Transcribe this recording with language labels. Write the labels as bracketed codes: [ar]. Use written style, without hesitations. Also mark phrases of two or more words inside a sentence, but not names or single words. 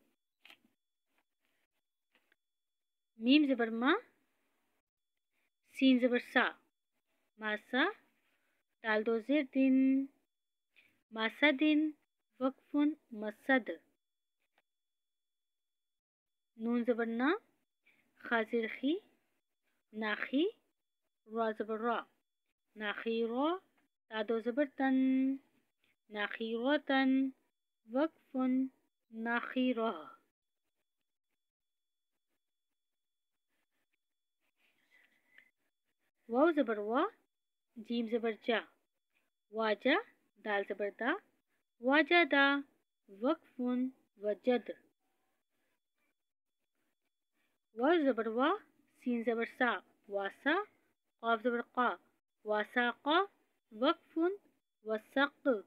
[ur] میم زبر ما سین زبر سا ماسا دال دو زیر دن ماسا دن وقفن مسد. نون زبر نا خازر خی नाखी را زبر را ناخیرا تادو زبر تن ناخیراتن وقف ناخیرہ واو زبر وا جیم زبر جا واجا دال زبر دا واجدا وقف وجد واو زبر وا سین زبر سا واسا قاف زبر قا واساقا وقف وسق